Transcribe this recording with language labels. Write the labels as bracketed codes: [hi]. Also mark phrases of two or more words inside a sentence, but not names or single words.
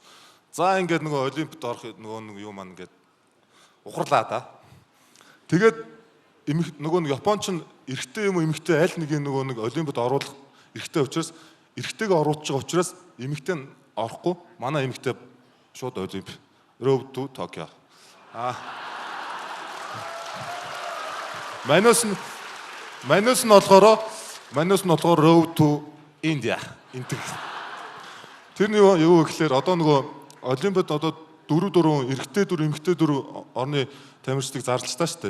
[mn] За ингээд нөгөө олимпиад орох нөгөө юу маань ингээд ухарлаа да. Тэгээд нөгөө нэг Японч нь эрэгтэй юм уу эмэгтэй аль нэг нөгөө нэг олимпиад оруулах эрэгтэй учраас эрэгтэйг оруулж байгаа учраас эмэгтэй нь орохгүй. Манай эмэгтэй шууд олимп. [en] Road to Tokyo. [mn] Манайс нь болохоор [en] Road to India. [mn] Тэр нь юу гэхээр одоо нөгөө олимпиад одоо 4 эрэгтэй 4 эмэгтэй 4 орны тамирчдыг зарлж таа штэ.